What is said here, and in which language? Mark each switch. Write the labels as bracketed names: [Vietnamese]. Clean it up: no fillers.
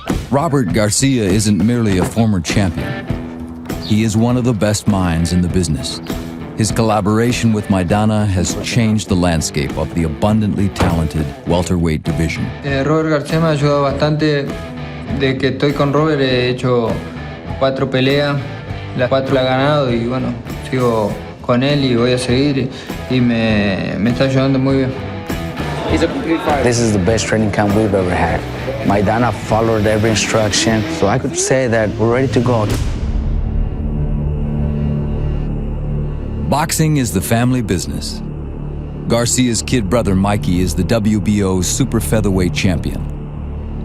[English] Robert Garcia isn't merely a former champion. He is one of the best minds in the business. His collaboration with Maidana has changed the landscape of the abundantly talented welterweight division. [Spanish] Robert García me ha ayudado bastante. De que estoy con Robert he hecho 4 peleas, las 4 la he ganado y bueno, sigo con él y voy a seguir y me está ayudando muy bien. [English] This is the best training camp we've ever had. Maidana followed every instruction, so I could say that we're ready to go. Boxing is the family business. Garcia's kid brother Mikey is the WBO super featherweight champion.